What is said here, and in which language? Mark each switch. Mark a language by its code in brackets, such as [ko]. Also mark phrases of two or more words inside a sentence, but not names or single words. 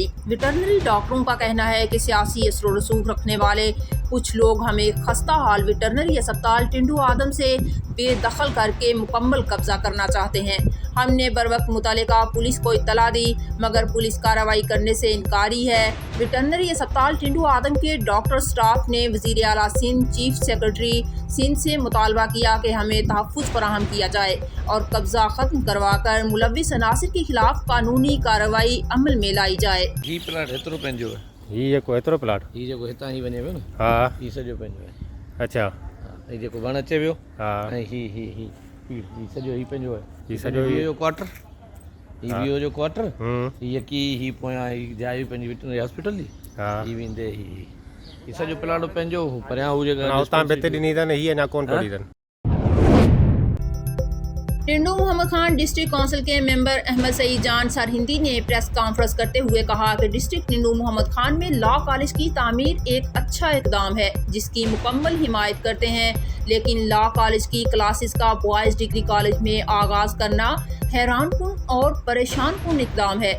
[ur] ویٹرنری ڈاکٹروں کا کہنا ہے کہ سیاسی اثر رسوخ رکھنے والے کچھ لوگ ہمیں خستہ حال ویٹرنری اسپتال ٹنڈو آدم سے بےدخل کر کے مکمل قبضہ کرنا چاہتے ہیں. ہم نے بر وقت متعلقہ پولیس کو اطلاع دی، مگر پولیس کارروائی کرنے سے انکاری ہے. ویٹرنری اسپتال ٹنڈو آدم کے ڈاکٹر اسٹاف نے وزیر اعلیٰ سندھ, [en] chief secretary [ur] سندھ سے مطالبہ کیا کہ ہمیں تحفظ فراہم کیا جائے اور قبضہ ختم کروا کر ملوث عناصر کے خلاف قانونی کارروائی عمل میں لائی جائے. [sd] ही प्लाट हेतिरो पंहिंजो आहे, ही जेको एतिरो प्लाट ही जेको हितां ही वञे पियो न, हा ही सॼो पंहिंजो आहे। अच्छा हा, ही जेको वण अचे पियो, हा ऐं ही सॼो ही पंहिंजो आहे। ही सॼो वीओ जो क्वार्टर, ही हा। वीओ जो क्वार्टर, हम्म ही यकी ही पोयां ही जाइ पंहिंजी [en] veterinary hospital [sd] जी, हा ही वेंदे ही सॼो प्लाट पंहिंजो परियां हू जेका हुतां भित ॾिनी अथनि हीअ अञा कोन पढ़ी अथनि। [ur] ٹنڈو محمد خان [en] district council [ur] کے ممبر احمد سعید جان سرہندی نے [en] press conference [ur] کرتے ہوئے کہا کہ ڈسٹرکٹ ٹنڈو محمد خان میں [en] law college [ur] کی تعمیر ایک اچھا اقدام ہے جس کی مکمل حمایت کرتے ہیں، لیکن [en] law college [ur] کی کلاسز کا [en] boys degree college [ur] میں آغاز کرنا حیران کن اور پریشان کن اقدام ہے.